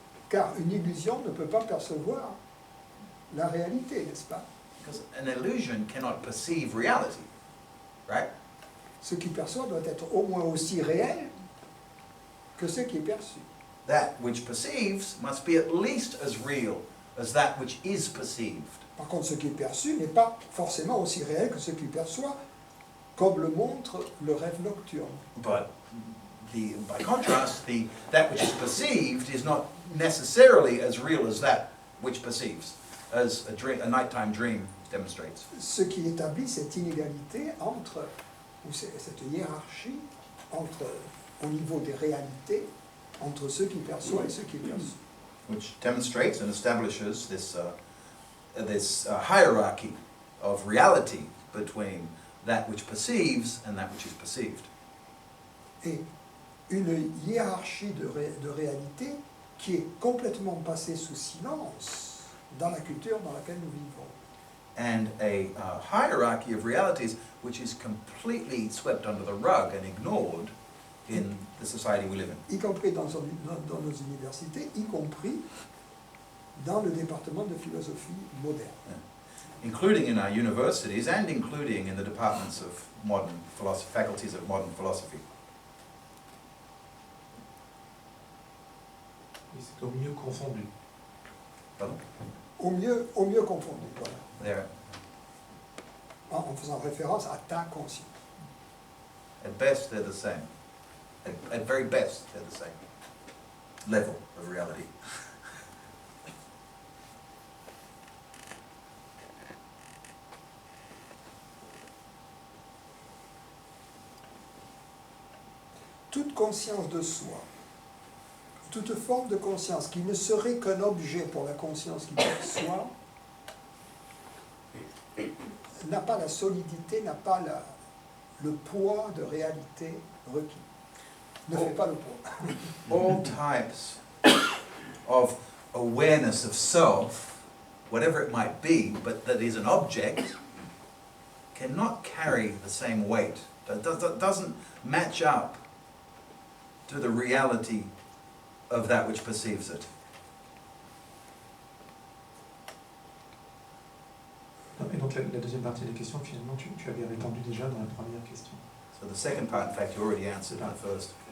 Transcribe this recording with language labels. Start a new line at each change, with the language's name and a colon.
French: Car une illusion ne peut pas percevoir la réalité, n'est-ce pas?
English: Because an illusion cannot perceive reality, right?
French: Ce qui perçoit doit être au moins aussi réel que ce qui est perçu.
English: That which perceives must be at least as real as that which is perceived.
French: Par contre, ce qui est perçu n'est pas forcément aussi réel que ce qui perçoit, comme le montre le rêve nocturne.
English: But by contrast, that which is perceived is not necessarily as real as that which perceives, as a nighttime dream demonstrates.
French: Ce qui établit cette inégalité entre, ou cette hiérarchie entre, au niveau des réalités, entre ceux qui perçoivent et ceux qui perçoivent.
English: Which demonstrates and establishes this hierarchy of reality between that which perceives and that which is perceived.
French: Et une hiérarchie de réalité qui est complètement passée sous silence dans la culture dans laquelle nous vivons.
English: And a hierarchy of realities which is completely swept under the rug and ignored in the society we live in.
French: Y compris dans nos universités, y compris dans le département de philosophie moderne.
English: Including in our universities and including in the departments of modern philosophy, faculties of modern philosophy.
French: Et c'est au mieux confondu. Pardon? Au mieux confondu, voilà.
English: They're,
French: En faisant référence à ta conscience.
English: at best, they're the same. At very best, they're the same level of reality.
French: Toute conscience de soi, toute forme de conscience qui ne serait qu'un objet pour la conscience qui perçoit, n'a pas la solidité, n'a pas le poids de réalité requis. Ne fait pas le poids.
English: All types of awareness of self, whatever it might be, but that is an object, cannot carry the same weight. Doesn't match up to the reality of that which perceives it.
French: Et donc la deuxième partie des questions, finalement, tu avais répondu déjà dans la première question.
English: So the second part, in fact, you already answered in the first.